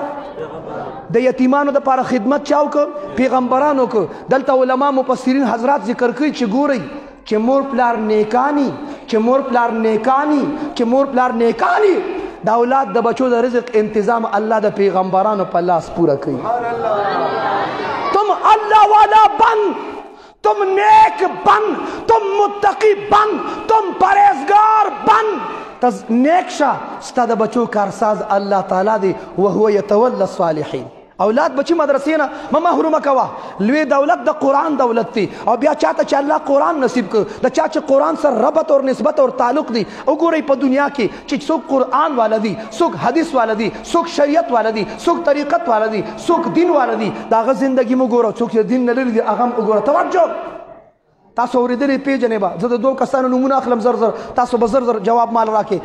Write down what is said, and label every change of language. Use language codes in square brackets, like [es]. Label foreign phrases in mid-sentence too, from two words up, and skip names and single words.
[ps] د یتیمانو دپاره خدمت چاو که؟ پیغمبرانو که. دلته علما مفسرین حضرات ذکر کوي چې ګورئ چې مور پلار نیکانی، چې مور پلار نیکانی، چې مور پلار نیکانی، د اولاد د بچو د رزق انتظام الله د پیغمبرانو په لاس پوره کوي. [ur] تم اللہ والا بن، تم نیک بن، تم متقی بن، تم پرہیزگار بن، [ps] تز نیک شا. ستا د بچو کارساز الله تعالی دی. [ar] وهو یتولی الصالحین. [ps] اولاد بچی مدرسې نه مه محرومه کوه. لوی دولت د قرآن دولت دی او بیا چاته چې الله قرآن نصیب کړ، د چا چې قرآن سره ربط اور نسبت اور تعلق دی. وګورئ په دنیا کې چې څوک قرآن والا دی، څوک حدیث والا دی، څوک شریعت والا دی، څوک طریقت والا دی، څوک دین والا دی، د هغه زندګي مو ګوره. څوک چې دین نه لري دی هغه هم وګوره. توجه، تاسو اورېدلې پیژنې به. زه د 2 کسانو نومونه اخلم زر زر، تاسو به زر زر جواب مال راکې.